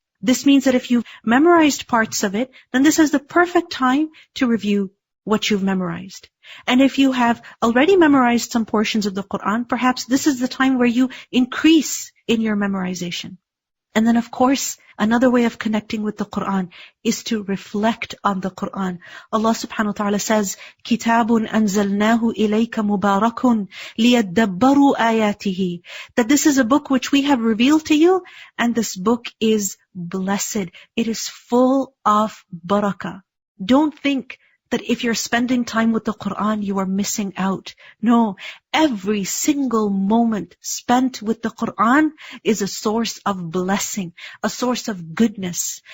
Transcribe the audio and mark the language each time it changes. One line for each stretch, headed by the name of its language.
English: This means that if you've memorized parts of it, then this is the perfect time to review what you've memorized. And if you have already memorized some portions of the Quran, perhaps this is the time where you increase in your memorization. And then of course, another way of connecting with the Quran is to reflect on the Quran. Allah subhanahu wa ta'ala says,
Arabic: كِتَابٌ أَنزَلْنَاهُ إِلَيْكَ مُبَارَكٌ لِيَدَّبَّرُوا آيَاتِهِ.
English: That this is a book which we have revealed to you, and this book is blessed. It is full of barakah. Don't think that if you're spending time with the Quran, you are missing out. No, every single moment spent with the Quran is a source of blessing, a source of goodness.